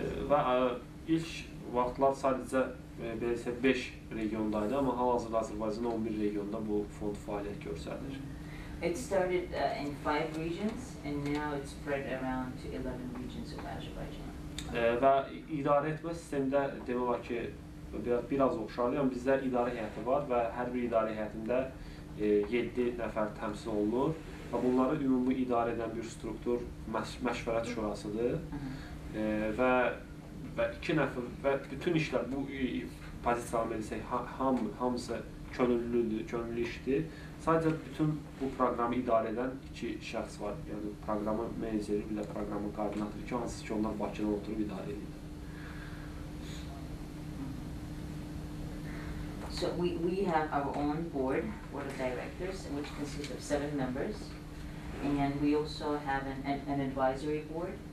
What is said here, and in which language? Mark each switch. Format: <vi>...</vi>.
<az>Və ilk vaxtlar sadəcə beləsə 5 regiondaydı, amma hal-hazırda Azərbaycanın 11 regionda bu fond fəaliyyət göstərir.</az> <en>It started in 5 regions and now it's spread around to 11 regions of Azerbaijan.</en> <az>Və idarə etmə sistemində demək olar ki, biraz oxşardır. Yəni bizdə idarə heyəti var və hər bir idarə heyətində 7 nəfər təmsil olunur və bunları ümumi idarə edən bir struktur məşvərət şurasıdır. Və 2 nəfər və bütün işlər bu pozisiyalar desək hamısı könüllü işdir. Sadəcə bütün bu proqramı idarə edən 2 şəxs var. Yəni proqramın meneceri, bir də proqramın koordinatoru ki, hansı ki onlar Bakıda oturub idarə edirlər.</az> <en>So we have our own board of directors, which consists of 7 members, and we also have an advisory board.</en>